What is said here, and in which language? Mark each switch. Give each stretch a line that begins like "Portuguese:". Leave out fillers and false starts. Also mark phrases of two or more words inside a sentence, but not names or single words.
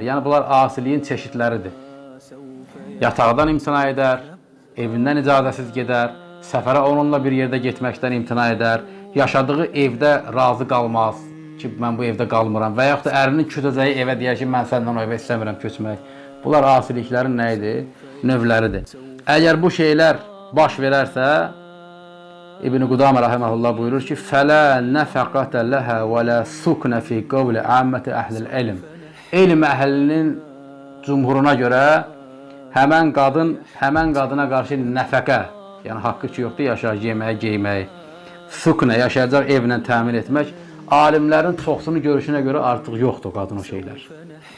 Azerbaijani: Yəni, bunlar asiliyin çeşidləridir. Yataqdan imtina edər, evindən icazəsiz gedər, səfərə onunla bir yerdə getməkdən imtina edər, yaşadığı evdə razı qalmaz ki, mən bu evdə qalmıram və yaxud da ərinin köçəcəyi evə deyər ki, mən səndən o evə istəmirəm köçmək. Bunlar asiliklərin nə idi? Növləridir. Əgər bu şeylər baş verərsə, İbn-i Qudamə rahiməhullah buyurur ki,
Arabic: فَلَا نَفَقَةَ لَهَا وَلَا سُكْنَ فِي قَوْلِ عَامَّةِ أَهْلِ الْعِلْمِ.
Azerbaijani: Elm əhlinin cumhuruna görə həmən qadına qarşı nəfəqə, yəni haqqı ki yoxdur, yaşayacaq, yeməyi, geyməyi, suknə, yaşayacaq evlə təmin etmək, alimlərin çoxsunun görüşünə görə artıq yoxdur qadın o şeylər.